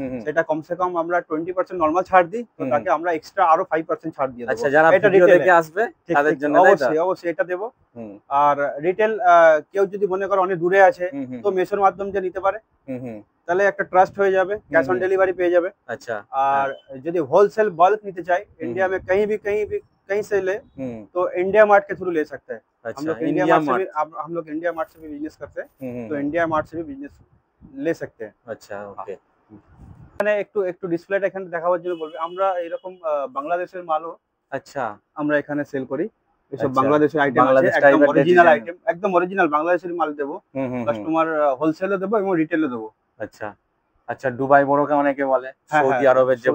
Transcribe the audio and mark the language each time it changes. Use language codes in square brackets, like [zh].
[bn] সেটা কমসে কম আমরা 20% নরমাল ছাড় দিই, তো তাকে আমরা এক্সট্রা আরো 5% ছাড় দিয়ে দেব। আচ্ছা যারা ভিডিও দেখে আসবে তাদের জন্য অবশ্যই এটা দেব। আর রিটেল কেউ যদি মনে করে অনেক দূরে আছে, তো মেসোর মাধ্যমে যে নিতে পারে, তাহলে একটা ট্রাস্ট হয়ে যাবে, ক্যাশ অন ডেলিভারি পেয়ে যাবে। [hi] अच्छा और यदि होलसेल बल्क [bn] নিতে চাই [hi] इंडिया में कहीं से ले तो इंडिया मार्ट के थ्रू ले सकते हैं। हम लोग इंडिया मार्ट से भी बिजनेस करते हैं, तो इंडिया मार्ट से भी बिजनेस ले सकते हैं। अच्छा ओके। [bn] এখানে একটু ডিসপ্লেটা এখানে দেখাবার জন্য বলবে, আমরা এরকম বাংলাদেশের মালও আচ্ছা আমরা এখানে সেল করি। এসব বাংলাদেশের আইটেম আছে, একদম অরিজিনাল আইটেম, একদম অরিজিনাল বাংলাদেশের মাল দেবো, কাস্টমার হোলসেলে দেবো এবং রিটেলে দেবো। আচ্ছা আচ্ছা দুবাই বোরকা অনেকে বলে, সৌদি আরবের যে